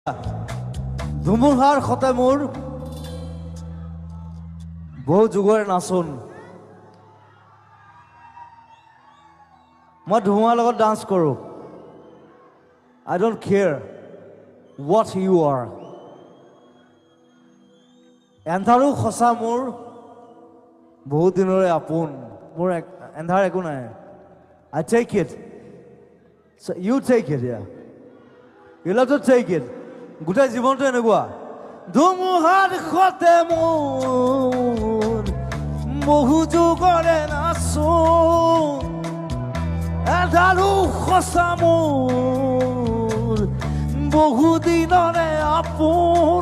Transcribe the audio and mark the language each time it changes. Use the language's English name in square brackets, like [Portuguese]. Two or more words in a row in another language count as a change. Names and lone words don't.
[Assamese] ধুমুহাৰ সতে মোৰ বহু যুগৰে নাচোন। মই ধুমুহাৰ লগত ডান্স কৰোঁ। [English] I don't care what you are. [Assamese] এন্ধাৰো সঁচা মোৰ বহুত দিনৰে আপোন। মোৰ এন্ধাৰ একো নাই। [English] I take it. So you take it, yeah. You have to take it. [Assamese] গোটেই জীৱনটো এনেকুৱা। ধুমুহাৰ সতে মোৰ বহু যুগৰে নাচোন। এন্ধাৰো সঁচা মোৰ বহু দিনৰে আপোন।